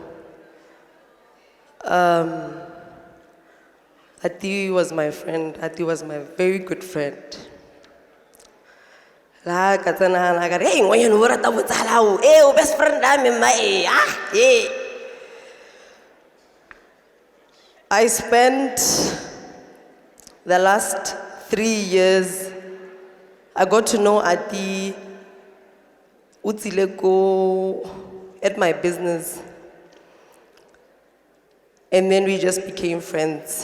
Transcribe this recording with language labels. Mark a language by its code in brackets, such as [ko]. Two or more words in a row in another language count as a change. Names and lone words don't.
[en] Ati was my friend. Ati was my very good friend. [tn] La ka tsena na ka re, "Hey, ngwana o rata botsala o. [en] O best friend a me ma I spent the last 3 years. I got to know Ati Utileko at my business, and then we just became friends.